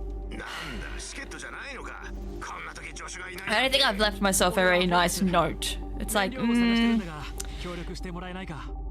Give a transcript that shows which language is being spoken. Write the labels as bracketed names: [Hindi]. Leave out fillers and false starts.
[Japanese] なんだ、チケットじゃないのか。こんな時助手がいない。 [English] I don't think I've left myself a very nice note. It's like, [Japanese] 燃料を探してるんだが協力してもらえないか。